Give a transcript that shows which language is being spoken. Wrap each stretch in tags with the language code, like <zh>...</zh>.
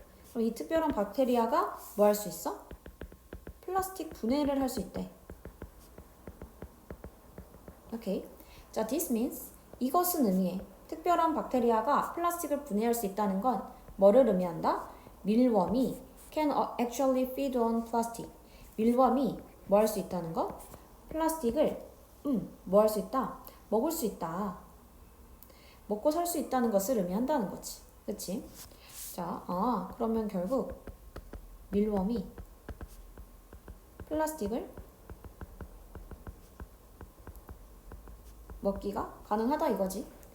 <ko>그럼 이 특별한 박테리아가 뭐 할 수 있어? 플라스틱 분해를 할 수 있대. 오케이. 자,</ko> <en>this means</en> <ko>이것은 의미해. 특별한 박테리아가 플라스틱을 분해할 수 있다는 건 뭐를 의미한다?</ko> <en>밀웜이 can actually feed on plastic.</en> <ko>밀웜이 뭐 할 수 있다는 거? 플라스틱을 뭐 할 수 있다? 먹을 수 있다. 먹고 살 수 있다는 것을 의미한다는 거지. 그치? 자, 그러면 결국 밀웜이 플라스틱을 먹기가 가능하다 이거지.</ko>